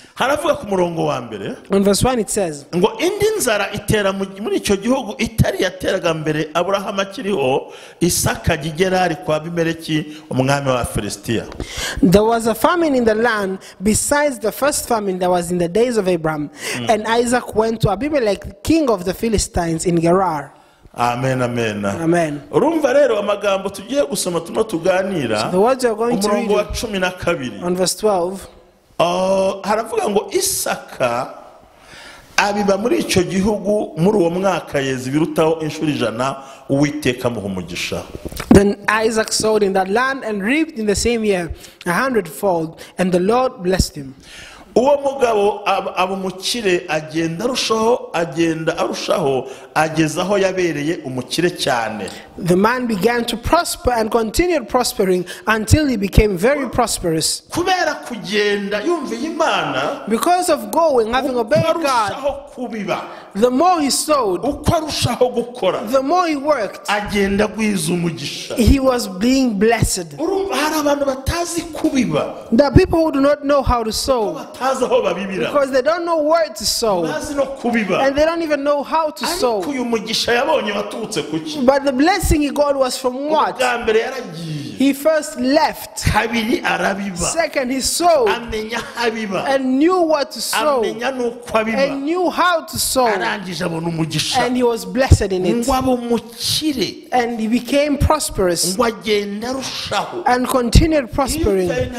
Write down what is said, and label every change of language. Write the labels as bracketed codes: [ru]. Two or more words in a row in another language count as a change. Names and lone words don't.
[en] On verse 1 it says, there was a famine in the land besides the first famine that was in the days of Abraham. And Isaac went to Abimelech, king of the Philistines, in Gerar. Amen, amen. Amen. [rw] Urumva rero amagambo tugiye gusoma tuno tuganira. [en] So the words you are going to read on verse 12. [rw] Haravuga ngo Isaka abiba muri ico gihugu muri uwo mwaka yeze birutaho inshuro 100 Uwiteka muha umugisha. [en] Then Isaac sowed in that land and reaped in the same year 100-fold, and the Lord blessed him. [rw] Uwo mugabo abumukire agenda arushaho ageza aho yabereye umukire cyane. [en] The man began to prosper and continued prospering until he became very prosperous. [rw] Kubera kugenda yumviye Imana, [en] because of going, having obeyed God, the more he sowed, the more he worked, [rw] agenda agwiza umugisha. [en] He was being blessed. [rw] Hari abantu batazi kubiba. [en] There are people who do not know how to sow, because they don't know where to sow, and they don't even know how to sow. But the blessing he got was from what? He first left. Second, he sowed and knew what to sow and knew how to sow, and he was blessed in it, and he became prosperous and continued prospering.